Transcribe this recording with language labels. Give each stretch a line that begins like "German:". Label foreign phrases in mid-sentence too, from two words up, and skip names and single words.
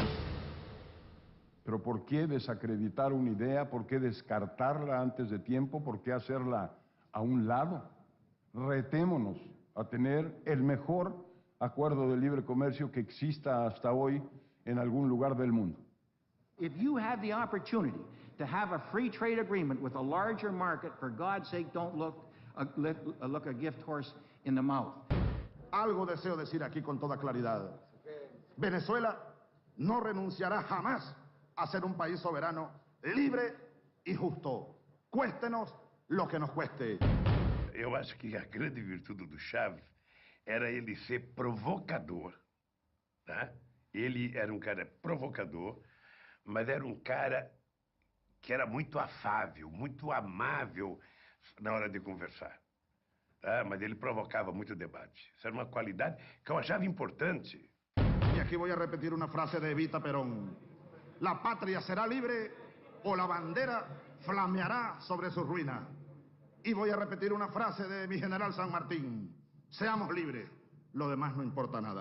Spanish: Pero ¿por qué desacreditar una idea? ¿Por qué descartarla antes de tiempo? ¿Por qué hacerla a un lado? Retémonos a tener el mejor acuerdo de libre comercio que exista hasta hoy en algún lugar del mundo.
English: If you have the opportunity to have a free trade agreement with a larger market, for God's sake, don't look a gift horse in the mouth.
Spanish: Algo deseo decir aquí con toda claridad. Venezuela no renunciará jamás a ser un país soberano, libre y justo. Cuéstenos lo que nos cueste.
Portuguese: Eu acho que a grande virtude do Chávez era ele ser provocador, tá? Ele era um cara provocador, mas era um cara que era muito afável, muito amável na hora de conversar. Tá? Mas ele provocava muito debate. Isso era uma qualidade que eu achava importante.
Spanish: Y aquí voy a repetir una frase de Evita Perón. La patria será libre o la bandera flameará sobre su ruina. Y voy a repetir una frase de mi general San Martín. Seamos libres, lo demás no importa nada.